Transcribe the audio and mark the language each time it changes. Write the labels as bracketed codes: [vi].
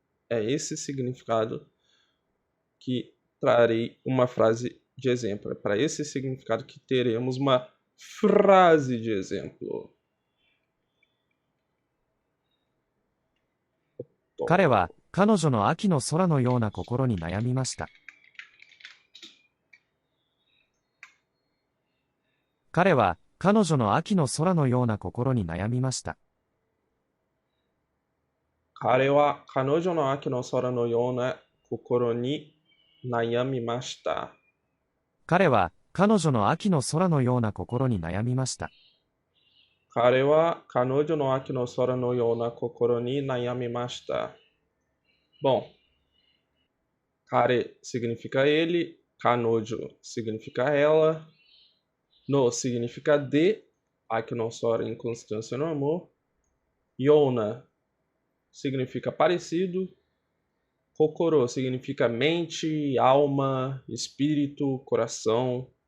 [pt] É esse significado que trarei uma frase de exemplo. É para esse significado que teremos uma frase de exemplo. [ja] 彼は彼女の秋の空のような心に悩みました。彼は彼女の秋の空のような心に悩みました。彼は彼女の秋の空のような心に悩みました。彼は彼女の秋の空のような心に悩みました。彼は彼女の秋の空のような心に悩みました。 [pt] Bom, kare significa ele, kanojo significa ela, no significa de, akinosora inconstância no amor, yona significa parecido, kokoro significa mente, alma, espírito, coração.